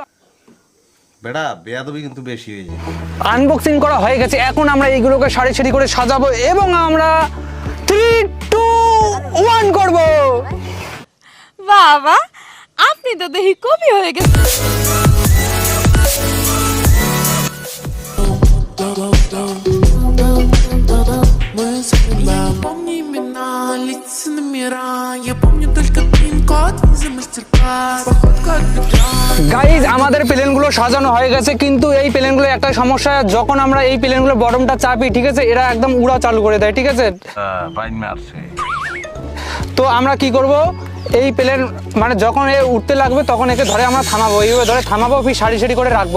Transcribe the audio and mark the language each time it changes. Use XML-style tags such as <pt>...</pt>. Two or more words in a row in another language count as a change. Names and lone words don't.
<bn>বেটা বেয়াদবি কিন্তু বেশি হয়ে যায়। আনবক্সিং করা হয়ে গেছে, এখন আমরা এইগুলোকে সারি সারি করে সাজাবো এবং আমরা 3, 2, 1 করব। বাবা, আপনি তো দেখি কবি হয়ে গেছেন।</bn> <ru>Помни имена, лица номера. Я помню только пин-код, виза, мастер-класс. Походка от бедра.</ru> <bn>গাইজ, আমাদের প্লেনগুলো সাজানো হয়ে গেছে, কিন্তু এই প্লেনগুলো একটা সমস্যা, যখন আমরা এই প্লেনগুলো বটমটা চাপি, ঠিক আছে, এরা একদম উড়া চালু করে দেয়। ঠিক আছে, তো আমরা কি করব, এই প্লেন মানে যখন এ উঠতে লাগবে তখন একে ধরে আমরা থামাবো, এইভাবে ধরে থামাবো, ফির সারি সারি করে রাখবো।</bn>